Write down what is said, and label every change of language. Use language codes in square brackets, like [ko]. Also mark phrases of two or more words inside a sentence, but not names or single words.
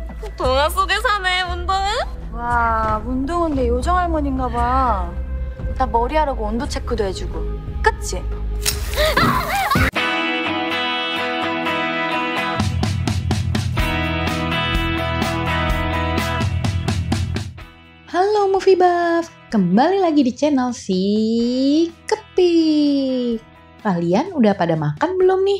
[ko] 동화 속에 사네, 운동은? 와, 문동은 내 요정 할머니인가 봐. 나 머리하라고 온도 체크도 해주고. 그치? [id] Halo Movie Buff, kembali lagi di channel si Kepi. Kalian udah pada makan belum nih?